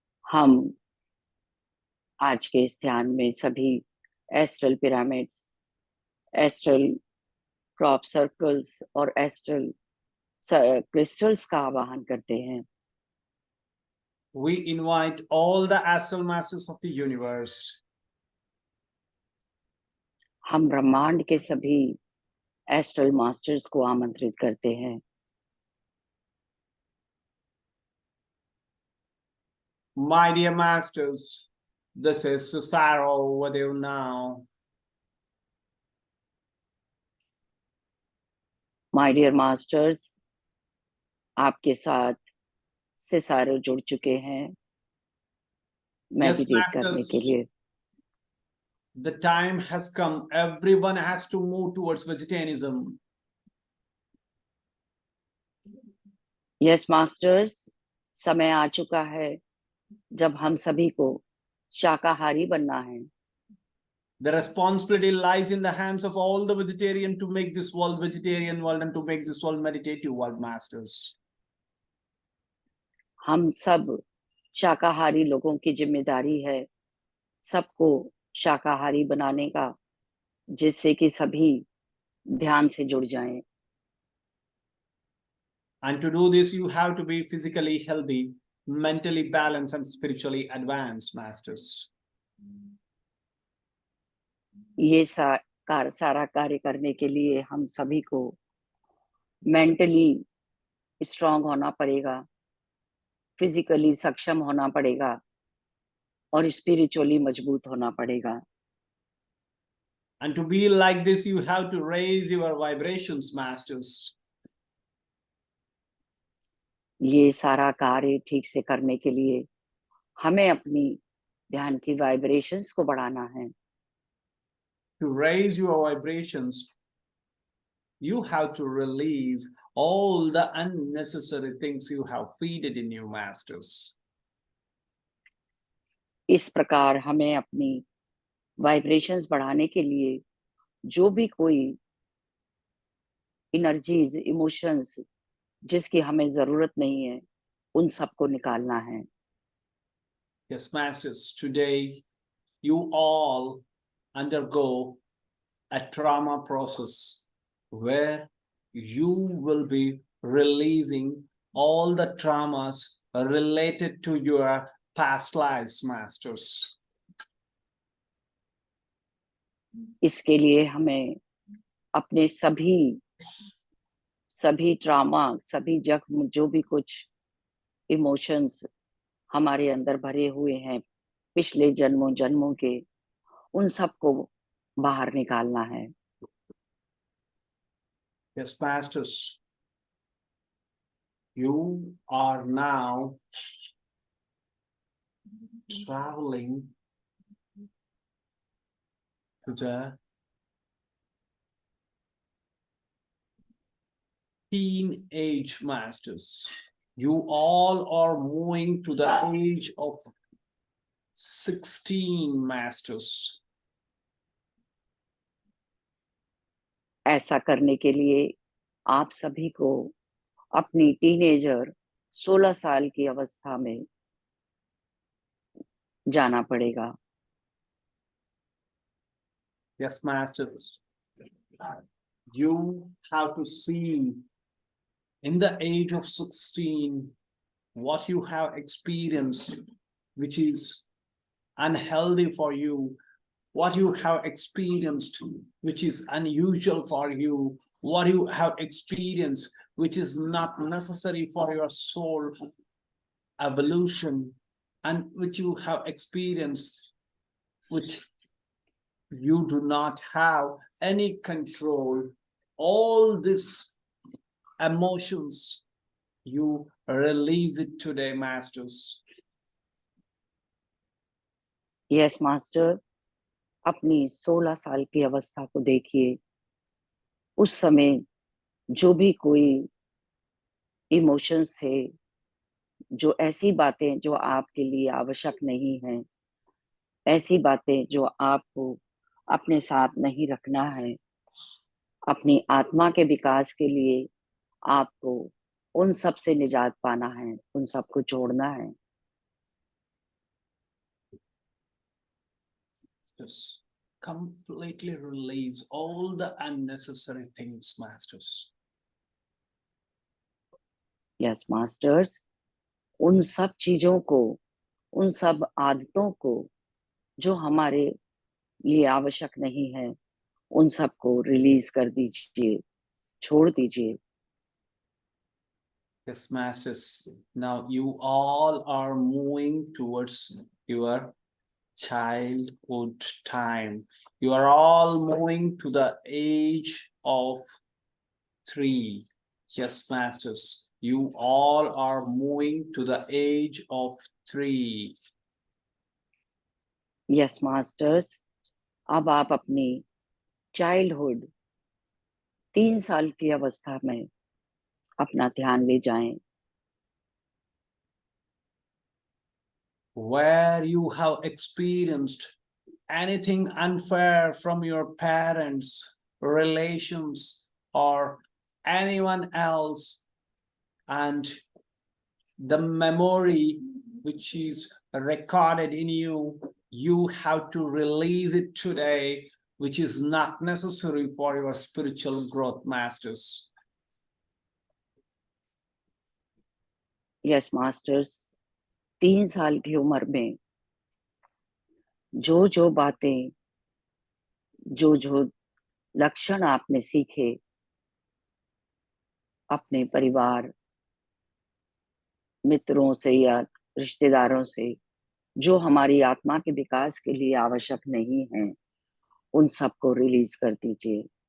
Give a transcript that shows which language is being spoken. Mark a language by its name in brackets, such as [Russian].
[Hindi] हम आज के इस ध्यान में सभी astral pyramids, astral crop circles और एस्ट्रल क्रिस्टल्स का आवाहन करते हैं। [English] We invite all the astral masters of the universe. [Hindi] हम ब्रह्मांड के सभी एस्ट्रल मास्टर्स को आमंत्रित करते हैं। [English] My dear masters, this is Cicero with you now. My dear masters, [Hindi] आपके साथ सिसारो जुड़ चुके हैं [English] Yes, [Hindi] मेडिटेट करने के [English] masters, [Hindi] लिए। [English] the time has come. Everyone has to move towards vegetarianism. Yes masters, [Hindi] समय आ चुका है जब हम सभी को शाकाहारी बनना है। [English] The responsibility lies in the hands of all the vegetarian to make this world vegetarian world and to make this world meditative world, masters. [Hindi] हम सब शाकाहारी लोगों की जिम्मेदारी है सबको शाकाहारी बनाने का, जिससे कि सभी ध्यान से जुड़ जाएं। [English] And to do this, you have to be physically healthy, mentally balanced, and spiritually advanced, masters. [Hindi] ये सारा कार्य करने के लिए हम सभी को [English] mentally strong [Hindi] होना पड़ेगा, फिजिकली सक्षम होना पड़ेगा और स्पिरिचुअली मजबूत होना पड़ेगा। [English] And to be like this, you have to raise your vibrations, masters. [Hindi] ये सारा कार्य ठीक से करने के लिए हमें अपनी ध्यान की वाइब्रेशंस को बढ़ाना है। [English] To raise your vibrations, you have to release all the unnecessary things you have feeded in you, masters. [Hindi] इस प्रकार हमें अपनी वाइब्रेशंस बढ़ाने के लिए जो भी कोई एनर्जीज, इमोशंस जिसकी हमें जरूरत नहीं है, उन सबको निकालना है। [English] Yes, masters, today you all undergo a trauma process where you will be releasing all the traumas related to your past lives, masters. [Hindi] इसके लिए हमें अपने सभी ट्रॉमा, सभी जख्म, जो भी कुछ इमोशंस हमारे अंदर भरे हुए हैं पिछले जन्मों के, उन सबको बाहर निकालना है। [English] Yes, masters, you are now traveling to the teenage, masters. You all are moving to the age of 16, masters. [Hindi] ऐसा करने के लिए आप सभी को अपनी टीनेजर 16 साल की अवस्था में जाना पड़ेगा। [English] Yes, masters. You have to see in the age of 16 what you have experienced, which is unhealthy for you, what you have experienced, which is unusual for you, what you have experienced, which is not necessary for your soul evolution, and which you have experienced, which you do not have any control. All these emotions, you release it today, masters. Yes master, [Hindi] अपनी 16 साल की अवस्था को देखिए। उस समय जो भी कोई इमोशंस थे, जो ऐसी बातें जो आपके लिए आवश्यक नहीं है, ऐसी बातें जो आपको अपने साथ नहीं रखना है, अपनी आत्मा के विकास के लिए आपको उन सब से निजात पाना है, उन सबको छोड़ना है। [English] Just completely release all the unnecessary things, masters. Yes masters, [Hindi] उन सब चीजों को, उन सब आदतों को जो हमारे लिए आवश्यक नहीं है, उन सबको रिलीज कर दीजिए, छोड़ दीजिए। [English] Yes, masters. Now you all are moving towards your childhood time. You are all moving to the age of 3. Yes, masters. You all are moving to the age of 3. Yes masters, [Hindi] अब आप अपनी childhood 3 साल की अवस्था में अपना ध्यान ले जाएं, [English] where you have experienced anything unfair from your parents, relations, or anyone else, and the memory which is recorded in you, you have to release it today, which is not necessary for your spiritual growth, masters. Yes, masters. [Hindi] 3 साल की उम्र में जो बातें, जो लक्षण आपने सीखे अपने परिवार, मित्रों से या रिश्तेदारों से, जो हमारी आत्मा के विकास के लिए आवश्यक नहीं है, उन सबको रिलीज कर दीजिए.